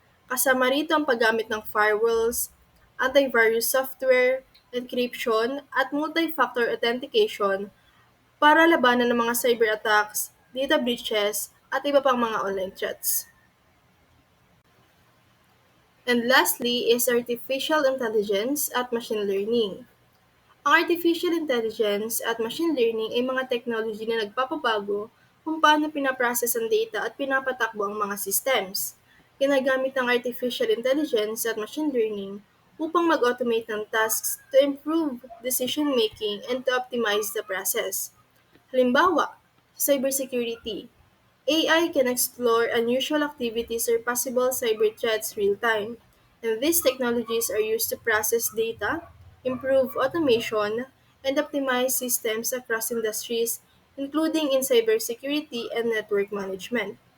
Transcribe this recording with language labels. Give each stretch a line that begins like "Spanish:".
Filipino: Kasama rito ang paggamit ng firewalls, antivirus software, encryption, at multi-factor authentication para labanan ng mga cyber attacks, data breaches, at iba pang mga online threats.
English: And lastly is artificial intelligence at machine learning.
Filipino: Ang artificial intelligence at machine learning ay mga technology na nagpapabago kung paano pinaprocess ang data at pinapatakbo ang mga systems. Ginagamit ng artificial intelligence at machine learning upang mag-automate ng tasks
English: to improve decision-making and to optimize the process. Halimbawa, sa cybersecurity, AI can explore unusual activities or possible cyber threats real-time, and these technologies are used to process data, improve automation, and optimize systems across industries, including in cybersecurity and network management.